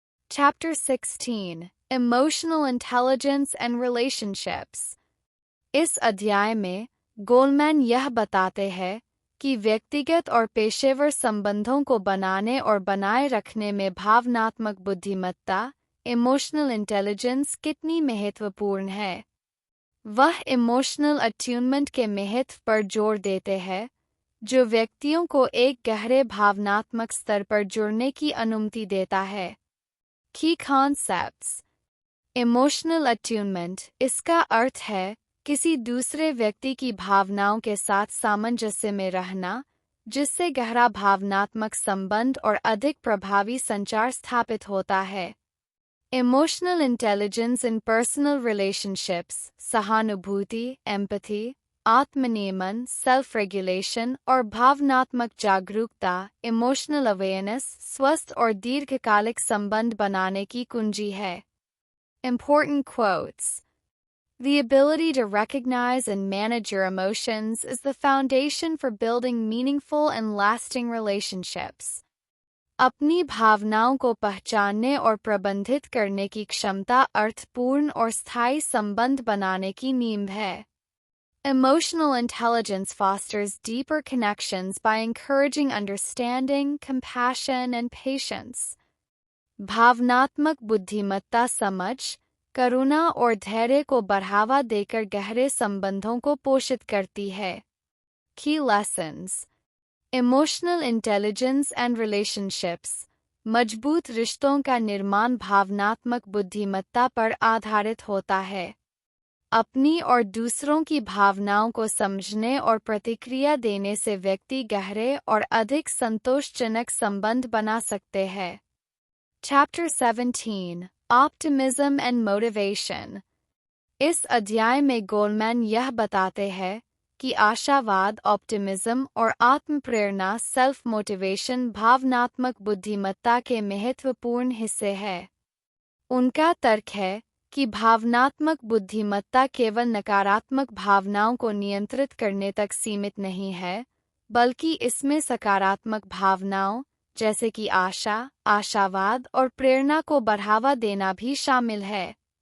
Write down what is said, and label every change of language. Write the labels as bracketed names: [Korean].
[English] Chapter 16: Emotional Intelligence and Relationships. [Hindi] इस अध्याय में गोलमैन यह बताते हैं कि व्यक्तिगत और पेशेवर संबंधों को बनाने और बनाए रखने में भावनात्मक बुद्धिमत्ता, इमोशनल इंटेलिजेंस कितनी महत्वपूर्ण है. वह इमोशनल अट्यूनमेंट के महत्व पर जोर देते हैं, जो व्यक्तियों को एक गहरे भावनात्मक स्तर पर जुड़ने की अनुमति देता है. [English] Key concepts: Emotional attunement. [Hindi] इसका अर्थ है किसी दूसरे व्यक्ति की भावनाओं के साथ सामंजस्य में रहना, जिससे गहरा भावनात्मक संबंध और अधिक प्रभावी संचार स्थापित होता है. [English] Emotional intelligence in personal relationships. [Hindi] सहानुभूति, एम्पैथी, आत्मनियमन, सेल्फ रेगुलेशन और भावनात्मक जागरूकता, इमोशनल अवेयरनेस, स्वस्थ और दीर्घकालिक संबंध बनाने की कुंजी है. [English] Important quotes: The ability to recognize and manage your emotions is the foundation for building meaningful and lasting relationships. [Hindi] अपनी भावनाओं को पहचानने और प्रबंधित करने की क्षमता अर्थपूर्ण और स्थायी संबंध बनाने की नींव है. [English] Emotional intelligence fosters deeper connections by encouraging understanding, compassion, and patience. [Hindi] भावनात्मक बुद्धिमत्ता समझ, करुणा और धैर्य को बढ़ावा देकर गहरे संबंधों को पोषित करती है। [English] Key lessons: Emotional intelligence and relationships. [Hindi] मजबूत रिश्तों का निर्माण भावनात्मक बुद्धिमत्ता पर आधारित होता है। अपनी और दूसरों की भावनाओं को समझने और प्रतिक्रिया देने से व्यक्ति गहरे और अधिक संतोषजनक संबंध बना सकते हैं। [English] Chapter 17: Optimism and Motivation. [Hindi] इस अध्याय में गोलमैन यह बताते हैं कि आशावाद, ऑप्टिमिज्म और आत्मप्रेरणा सेल्फ मोटिवेशन भावनात्मक बुद्धिमत्ता के महत्वपूर्ण हिस्से हैं। उनका तर्क है कि भावनात्मक बुद्धिमत्ता केवल नकारात्मक भावनाओं को नियंत्रित करने तक सीमित नहीं है, बल्कि इसमें सकारात्मक भावनाओं जैसे कि आशा, आशावाद और प्रेरणा को बढ़ावा देना भी शामिल है।